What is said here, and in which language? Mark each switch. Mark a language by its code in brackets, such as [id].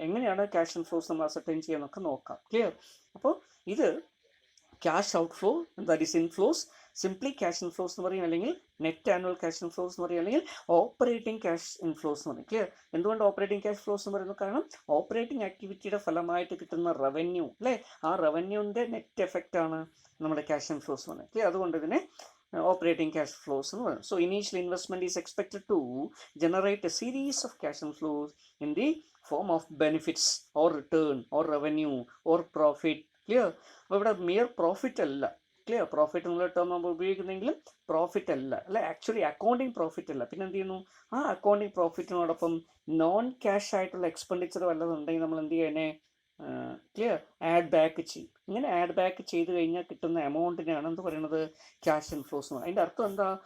[ml] എങ്ങനെയാണ് cash inflows നമ്മൾ ascertain ചെയ്യാന്നൊക്കെ നോക്കാം, ക്ലിയർ. അപ്പോൾ ഇത് cash outflow, [en] that is inflows, [ml] simply cash inflows എന്ന് പറയും, അല്ലെങ്കിൽ നെറ്റ് ആനുവൽ ക്യാഷ് ഇൻഫ്ലോസ് എന്ന് പറയും, അല്ലെങ്കിൽ ഓപ്പറേറ്റിംഗ് ക്യാഷ് ഇൻഫ്ലോസ് എന്ന് പറയും, ക്ലിയർ. എന്തുകൊണ്ട് ഓപ്പറേറ്റിംഗ് ക്യാഷ് ഫ്ലോസ് എന്ന് പറയുന്നത്? കാരണം ഓപ്പറേറ്റിംഗ് ആക്ടിവിറ്റിയുടെ ഫലമായിട്ട് കിട്ടുന്ന റവന്യൂ, അല്ലേ, ആ റവന്യൂവിൻ്റെ നെറ്റ് എഫക്റ്റ് ആണ് നമ്മുടെ ക്യാഷ് ഇൻഫ്ലോസ് എന്ന് പറയുന്നത്, ക്ലിയർ. അതുകൊണ്ട് ഇതിനെ [en] operating cash flows. So initial investment is expected to generate a series of cash inflows in the form of benefits or return or revenue or profit, clear. [ml] അപ്പോൾ ഇവിടെ [en] mere profit [ml] അല്ല, clear. Profit എന്നുള്ള term നമ്മൾ ഉപയോഗിക്കുന്നെങ്കിലും profit അല്ല, അല്ലെ, actually accounting profit അല്ല. പിന്നെ എന്ത് ചെയ്യുന്നു? ആ അക്കൗണ്ടിങ് പ്രോഫിറ്റിനോടൊപ്പം നോൺ ക്യാഷ് ആയിട്ടുള്ള എക്സ്പെൻഡിച്ചർ വല്ലതും ഉണ്ടെങ്കിൽ നമ്മൾ എന്ത് ചെയ്യുന്നേ? ക്ലിയർ, ആഡ് ബാക്ക് ചെയ്യും. ഇങ്ങനെ ആഡ് ബാക്ക് ചെയ്ത് കഴിഞ്ഞാൽ കിട്ടുന്ന എമൗണ്ടിനെയാണ് എന്ത് പറയുന്നത്? ക്യാഷ് ഇൻഫ്ലോസ് എന്ന് പറയുന്നത്. അതിൻ്റെ അർത്ഥം എന്താ?